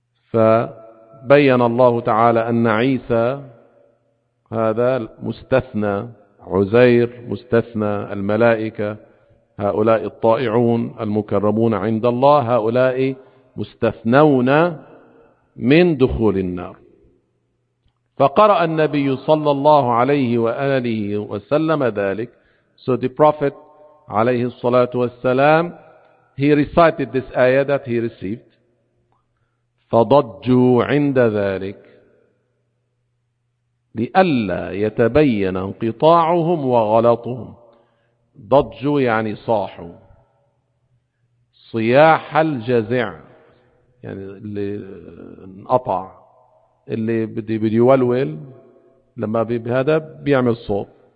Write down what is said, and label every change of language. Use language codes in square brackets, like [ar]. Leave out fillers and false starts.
[ar] فبين الله تعالى أن عيسى هذا مستثنى، عزير مستثنى، الملائكة هؤلاء الطائعون المكرمون عند الله هؤلاء مستثنون من دخول النار. فقرأ النبي صلى الله عليه وآله وسلم ذلك. [en] So the Prophet [ar] عليه الصلاة والسلام [en] he recited this ayah that he received. [ar] فضجوا عند ذلك لئلا يتبين انقطاعهم وغلطهم. ضجوا يعني صاحوا صياح الجزع يعني اللي انقطع اللي بدي يولول لما بهذا بيعمل صوت.